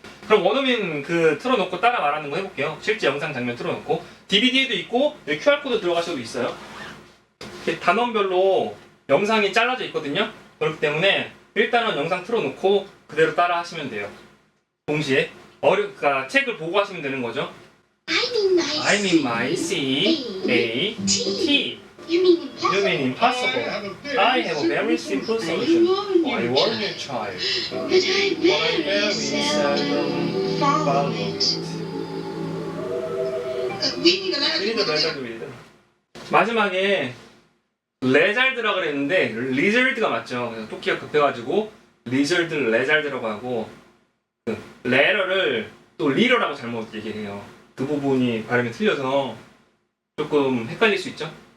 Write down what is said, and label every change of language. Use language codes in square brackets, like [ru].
[ko] 그럼 원어민 틀어놓고 따라 말하는 거 해볼게요. 실제 영상 장면 틀어놓고 DVD에도 있고 여기 QR코드 들어가셔도 있어요. 이렇게 단원별로 영상이 잘라져 있거든요. 그렇기 때문에 일단은 영상 틀어놓고 그대로 따라 하시면 돼요. 동시에 그러니까 책을 보고 하시면 되는 거죠. [en] I'm in my C-A-T You mean impossible. I have a very simple solution. I warn you, child. But I very seldom follow it. We need a letter. [ko] 마지막에 레잘드라 그랬는데 리저드가 맞죠. 그래서 토끼가 급해가지고 레잘드라고 하고 레러를 또 리러라고 잘못 얘기해요. 그 부분이 발음이 틀려서 조금 헷갈릴 수 있죠.